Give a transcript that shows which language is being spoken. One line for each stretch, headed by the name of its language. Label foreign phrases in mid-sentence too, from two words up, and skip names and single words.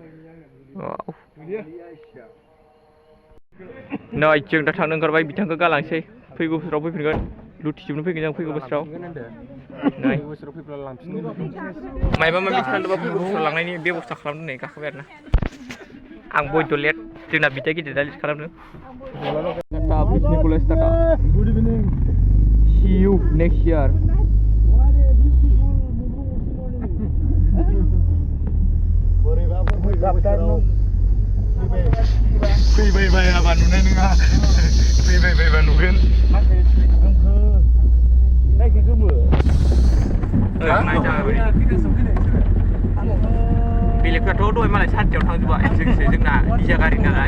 Bodo: नै जों दा थांनो ओंखारबाय बिथांखौ गालांसै फैगौ बोसोराव फैफिनगोन लुथिजोबनो फैगोन जों फैगौ बोसोराव मायबा माबि थानांदोंबा फैगौ बोसोराव लांनायनि बेब'स्था खालामदों नै गाखोबाय आरो ना आं बयद' लेट जोंना बिदा गिदिरा लिस्ट खालामदों
English: good evening see you next year
Bodo: फैबाय बायाबा नुनाय नङा फैबाय बायबा नुगोन बेलेगफ्राथ' दहाय मालाय सानसेयाव थांजोबबाय जोंसो जोंना निजा गारि नालाय